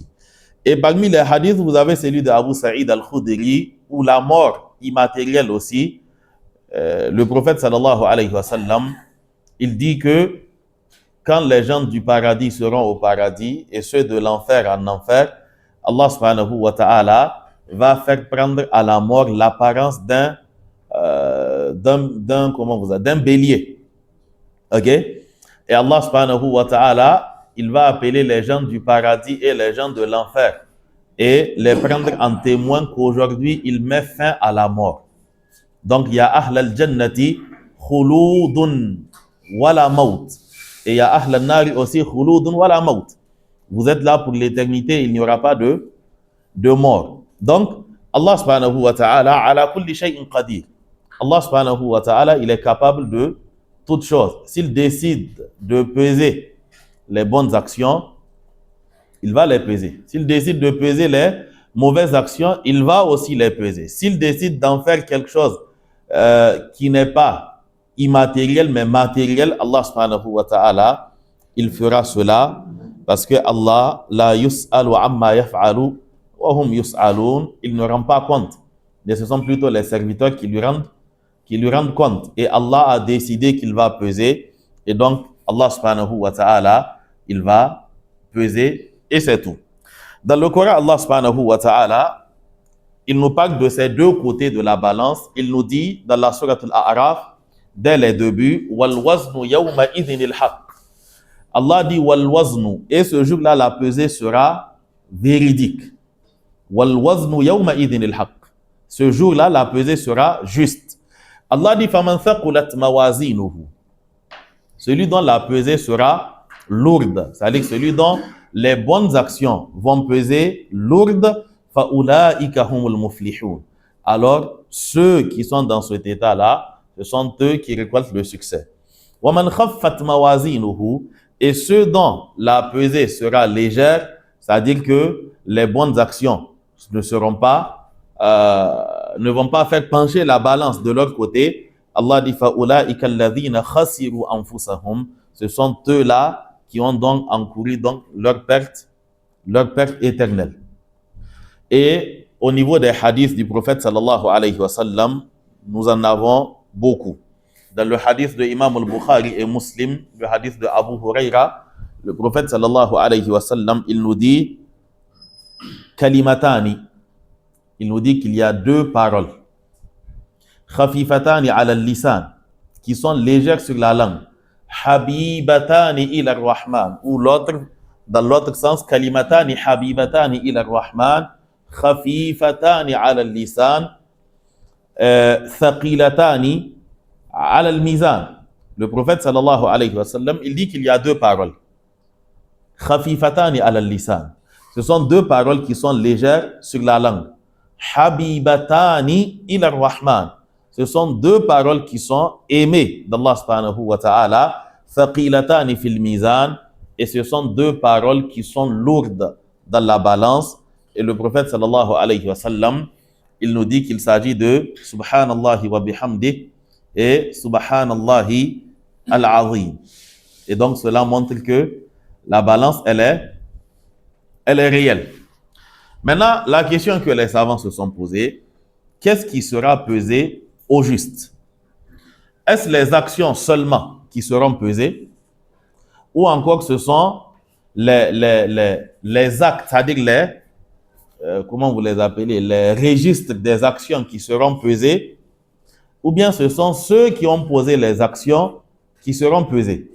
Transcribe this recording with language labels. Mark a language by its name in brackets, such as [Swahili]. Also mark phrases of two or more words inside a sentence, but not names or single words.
[French] Et parmi les hadiths, vous avez celui de Abu Sa'id al-Khudri, où la mort immatérielle aussi, le prophète [Arabic] صلى الله عليه وسلم, [French] il dit que quand les gens du paradis seront au paradis et ceux de l'enfer en enfer, Allah [Arabic] سبحانه وتعالى [French] va faire prendre à la mort l'apparence d'un bélier. OK? Et Allah [Arabic] سبحانه وتعالى, [French] il va appeler les gens du paradis et les gens de l'enfer et les prendre en témoin qu'aujourd'hui, il met fin à la mort. Donc, il y a [Arabic] أهل الجنة خلود ولا موت. [French] Et il y a [Arabic] أهل النار aussi خلود ولا موت. [French] Vous êtes là pour l'éternité, il n'y aura pas de mort. Donc, [Arabic] الله سبحانه وتعالى على كل شيء قدير. الله سبحانه وتعالى, [French] il est capable de toutes choses. S'il décide de peser les bonnes actions, il va les peser. S'il décide de peser les mauvaises actions, il va aussi les peser. S'il décide d'en faire quelque chose qui n'est pas immatériel mais matériel, Allah [Arabic] سبحانه وتعالى, [French] il fera cela parce que Allah [Arabic] لا يسأل عما يفعل وهم يسألون, [French] il ne rend pas compte. Mais ce sont plutôt les serviteurs qui lui rendent compte. Et Allah a décidé qu'il va peser. Et donc, Allah [Arabic] سبحانه وتعالى, [French] il va peser et c'est tout. Dans le Coran, Allah [Arabic] سبحانه وتعالى, [French] il nous parle de ces deux côtés de la balance. Il nous dit dans la sourate Al-A'raf, dès les débuts, [Arabic] والوزن يومئذ الحق. Allah dit والوزن, [French] et ce jour-là, la pesée sera véridique. [Arabic] والوزن يومئذ الحق. [French] Ce jour-là, la pesée sera juste. [Arabic] Allah dit فمن ثقلت موازينه. [French] Celui dont la pesée sera lourde, c'est-à-dire celui dont les bonnes actions vont peser lourde, [Arabic] فأولئك هم المفلحون. [French] Alors, ceux qui sont dans cet état-là, ce sont eux qui récoltent le succès. [Arabic] ومن خفت موازينه, [French] et ceux dont la pesée sera légère, c'est-à-dire que les bonnes actions ne vont pas faire pencher la balance de leur côté. [Arabic] Allah dit فَأُولَٰئِكَ الَّذِينَ خَسِرُوا أَنفُسَهُم. [French] Ce sont eux-là qui ont donc encouru donc leur perte éternelle. Et au niveau des hadiths du prophète [Arabic] صلى الله عليه وسلم, [French] nous en avons beaucoup. Dans le hadith de Imam al-Bukhari et Muslim, le hadith de Abu Huraira, le prophète [Arabic] صلى الله عليه وسلم, [French] il nous dit kalimatani. Il nous dit qu'il y a deux paroles. [Arabic] خفيفتان على اللسان, [French] qui sont légères sur la langue. [Arabic] حبيبتان إلى الرحمن. [French] Ou l'autre, dans l'autre sens, [Arabic] كلمتان حبيبتان إلى الرحمن. خفيفتان على اللسان ثقيلتان على الميزان. [French] Le prophète [Arabic] صلى الله عليه وسلم, [French] il dit qu'il y a deux paroles. [Arabic] خفيفتان على اللسان. [French] Ce sont deux paroles qui sont légères sur la langue. [Arabic] حبيبتان إلى الرحمن. [French] Ce sont deux paroles qui sont aimées d'Allah [Arabic] سبحانه وتعالى. ثقيلتان في الميزان. [French] Et ce sont deux paroles qui sont lourdes dans la balance. Et le prophète [Arabic] صلى الله عليه وسلم, [French] il nous dit qu'il s'agit de [Arabic] سبحان الله وبحمده [French] et [Arabic] سبحان الله العظيم. [French] Et donc cela montre que la balance, elle est réelle. Maintenant, la question que les savants se sont posées, qu'est-ce qui sera pesé au juste? Est-ce les actions seulement qui seront pesées, ou encore ce sont les actes, c'est-à-dire comment vous les appelez, les registres des actions qui seront pesés, ou bien ce sont ceux qui ont posé les actions qui seront pesés?